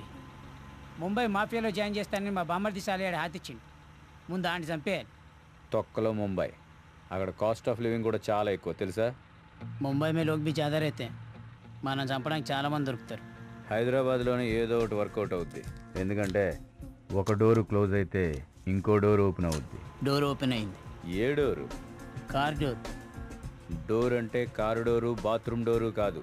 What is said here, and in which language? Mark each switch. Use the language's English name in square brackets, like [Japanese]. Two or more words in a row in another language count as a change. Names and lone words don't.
[Telugu] ముంబై మాఫియాలో జాయిన్ చేస్తానని మా బామ్మర్ది సాలేడు హాతిచ్చిండు. ముందు ఆంటి చంపేయాలి. తొక్కలో ముంబై, అక్కడ [English] cost of living [Telugu] కూడా చాలా ఎక్కువ తెలుసా? [Hindi] मुंबई में लोग भी ज़्यादा रहते, [Telugu] మనం చంపడానికి చాలామంది దొరుకుతారు. హైదరాబాద్లోనే ఏదో ఒకటి వర్కౌట్ అవుద్ది, ఎందుకంటే ఒక డోరు క్లోజ్ అయితే ఇంకో డోర్ ఓపెన్ అవుద్ది. డోర్ ఓపెన్ అయింది. ఏ డోరు? కార్ డోర్. డోర్ అంటే కారు డోరు, బాత్రూమ్ డోరు కాదు.